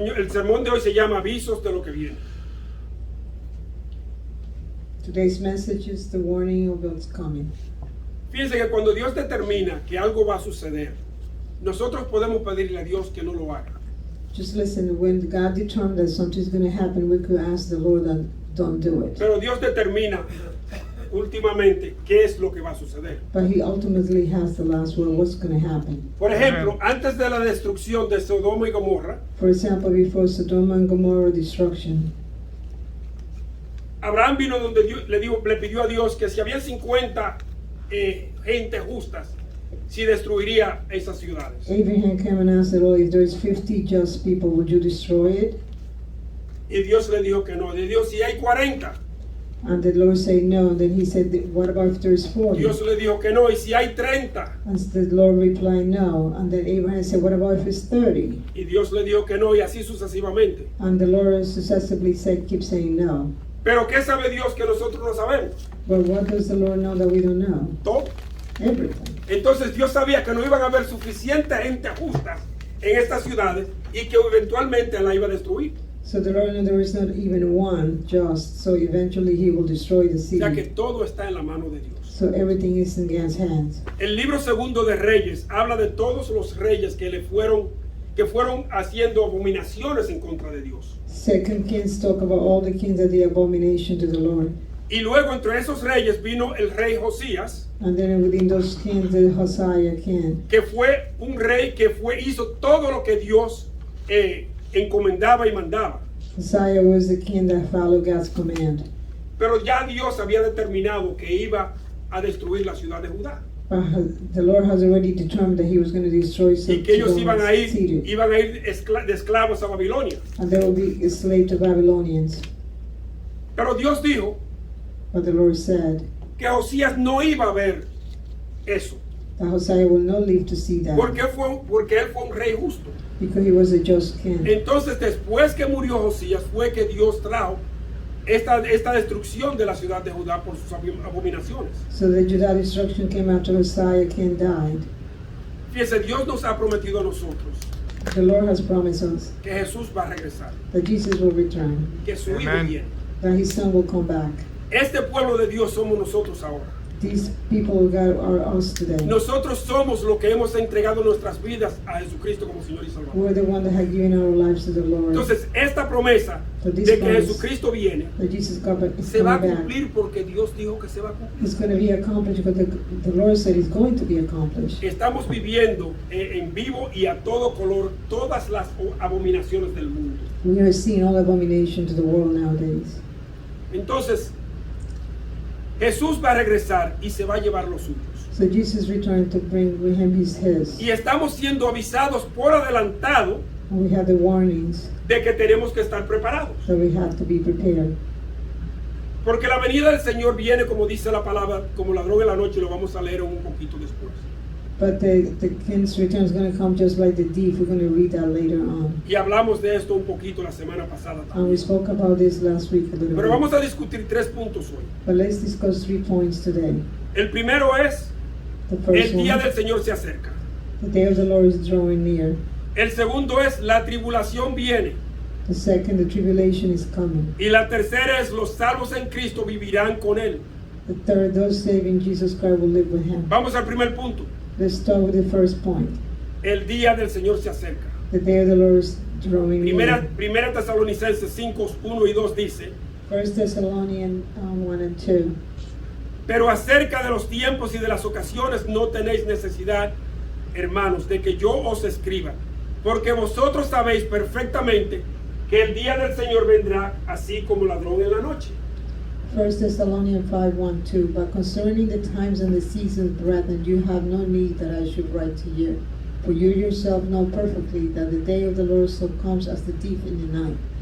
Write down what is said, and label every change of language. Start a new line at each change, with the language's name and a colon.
Spanish: el sermón de hoy se llama Avisos de lo que viene.
English: Today's message is the warning of what's coming.
Spanish: Fíjense que cuando Dios determina que algo va a suceder, nosotros podemos pedirle a Dios que no lo haga.
English: Just listen, when God determined that something's going to happen, we could ask the Lord that don't do it.
Spanish: Pero Dios determina últimamente qué es lo que va a suceder.
English: But He ultimately has the last word, what's going to happen.
Spanish: Por ejemplo, antes de la destrucción de Sodoma y Gomorra,
English: For example, before Sodom and Gomorrah destruction,
Spanish: Abraham vino donde Dios le pidió a Dios que si había 50 gente justas, si destruiría esas ciudades.
English: Abraham came and asked the Lord, if there's 50 just people, would you destroy it?
Spanish: Y Dios le dijo que no. Le dijo, si hay 40.
English: And the Lord said no. And then He said, what about if there's 40?
Spanish: Dios le dijo que no. Y si hay 30.
English: And the Lord replied no. And then Abraham said, what about if it's 30?
Spanish: Y Dios le dijo que no. Y así sucesivamente.
English: And the Lord successively said, keep saying no.
Spanish: Pero ¿qué sabe Dios que nosotros no sabemos?
English: But what does the Lord know that we don't know?
Spanish: Todo.
English: Everything.
Spanish: Entonces Dios sabía que no iban a haber suficiente gente justa en estas ciudades y que eventualmente la iba a destruir.
English: So the Lord knew there is not even one just, so eventually He will destroy the
Spanish: O sea que
English: city.
Spanish: todo está en la mano de Dios.
English: So everything is in God's hands.
Spanish: El libro segundo de Reyes habla de todos los reyes que fueron haciendo abominaciones en contra de Dios.
English: Second Kings talk about all the kings that did abomination to the Lord.
Spanish: Y luego entre esos reyes vino el rey Josías,
English: And then within those kings, the Hosea king,
Spanish: que fue un rey que hizo todo lo que Dios encomendaba y mandaba.
English: Hosea was the king that followed God's command.
Spanish: Pero ya Dios había determinado que iba a destruir la ciudad de Judá.
English: But the Lord has already determined that He was going to destroy
Spanish: Y que ellos iban a ir
English: city.
Spanish: de esclavos a Babilonia.
English: And they will be enslaved to Babylonians.
Spanish: Pero Dios dijo
English: But the Lord said
Spanish: que Josías no iba a ver eso.
English: that Hosea will not live to see that.
Spanish: Porque él fue un rey justo.
English: Because he was a just king.
Spanish: Entonces después que murió Josías fue que Dios trajo esta destrucción de la ciudad de Judá por sus abominaciones.
English: So the Judah destruction came after Hosea king died.
Spanish: Fíjese, Dios nos ha prometido a nosotros
English: The Lord has promised us
Spanish: que Jesús va a regresar, that Jesus will return, que su Hijo Amén. viene.
English: that His Son will come back.
Spanish: Este pueblo de Dios somos nosotros ahora.
English: These people of God are us today.
Spanish: Nosotros somos los que hemos entregado nuestras vidas a Jesucristo como Señor y Salvador.
English: We're the one that have given our lives to the Lord.
Spanish: Entonces, esta promesa
English: So this
Spanish: de que
English: promise
Spanish: Jesucristo viene
English: that Jesus is
Spanish: se va a
English: coming back.
Spanish: cumplir porque Dios dijo que se va a cumplir.
English: It's going to be accomplished because the Lord said it's going to be accomplished.
Spanish: Estamos viviendo en vivo y a todo color todas las abominaciones del mundo.
English: We are seeing all abomination to the world nowadays.
Spanish: Entonces, Jesús va a regresar y se va a llevar los suyos.
English: So Jesus returned to bring with Him His.
Spanish: Y estamos siendo avisados por adelantado
English: And we have the warnings
Spanish: de que tenemos que estar preparados.
English: that we have to be prepared.
Spanish: Porque la venida del Señor viene, como dice la palabra, como ladrón en la noche, lo vamos a leer un poquito después.
English: But the King's return is going to come just like the thief. We're going to read that later on.
Spanish: Y hablamos de esto un poquito la semana pasada
English: And we
Spanish: también.
English: spoke about this last week a little
Spanish: Pero
English: bit.
Spanish: vamos a discutir 3 puntos hoy.
English: But let's discuss 3 points today.
Spanish: El primero es,
English: The first
Spanish: el día
English: one,
Spanish: del Señor se acerca.
English: the day of the Lord is drawing near.
Spanish: El segundo es, la tribulación viene.
English: The second, the tribulation is coming.
Spanish: Y la tercera es, los salvos en Cristo vivirán con Él.
English: The third, those saved in Jesus Christ will live with Him.
Spanish: Vamos al primer punto.
English: Let's start with the first point.
Spanish: El día del Señor se acerca.
English: The day of the Lord is drawing near.
Spanish: Primera Tesalonicenses 5, 1 y 2 dice,
English: 1 Thessalonians 1 and 2.
Spanish: pero acerca de los tiempos y de las ocasiones no tenéis necesidad, hermanos, de que yo os escriba, porque vosotros sabéis perfectamente que el día del Señor vendrá así como ladrón en la noche.
English: 1 Thessalonians 5, 1, 2. But concerning the times and the seasons, brethren, you have no need that I should write to you. For you yourself know perfectly that the day of the Lord so comes as the thief in the night.